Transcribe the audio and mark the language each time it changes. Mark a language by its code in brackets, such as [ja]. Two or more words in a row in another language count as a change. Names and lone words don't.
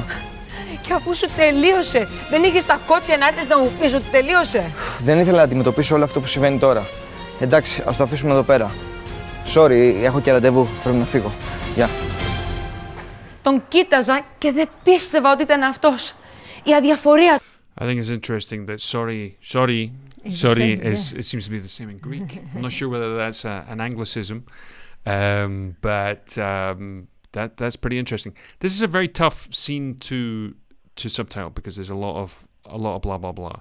[el] Και αφού σου τελείωσε, δεν είχες τα κότσια να έρθεις να μου πεις ότι τελείωσε? Δεν ήθελα να αντιμετωπίσω όλο αυτό που συμβαίνει τώρα. Εντάξει, ας το αφήσουμε εδώ πέρα. Sorry, έχω και ραντεβού, πρέπει να φύγω. Γεια. Τον κοίταζα και δεν πίστευα ότι ήταν αυτός. Η αδιαφορία. [en] I think it's interesting that sorry it seems to be the same in Greek. I'm not sure whether that's an Anglicism, but that's pretty interesting. This is a very tough scene to subtitle because there's a lot of blah blah blah.